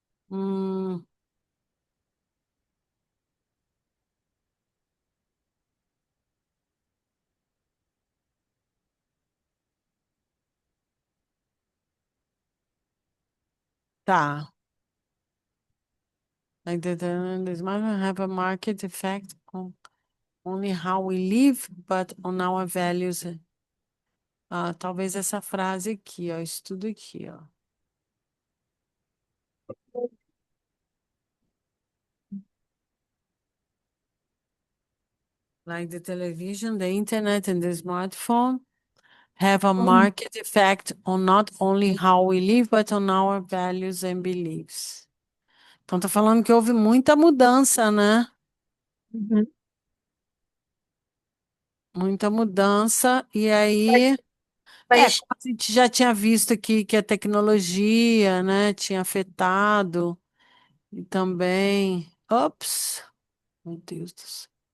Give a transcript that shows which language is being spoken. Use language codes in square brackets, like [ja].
[pt] Hum, tá. [en] Like this might have a market effect on only how we live, but on our values. [pt] Ah, talvez essa frase aqui, ó, isso tudo aqui, ó. [en] Like the television, the internet, and the smartphone have a Uhum. market effect on not only how we live, but on our values and beliefs. [pt] Então, tá falando que houve muita mudança, né? Uhum. Muita mudança, e aí, Mas, como a gente já tinha visto aqui que a tecnologia, né, tinha afetado, e também, ops, meu Deus do céu.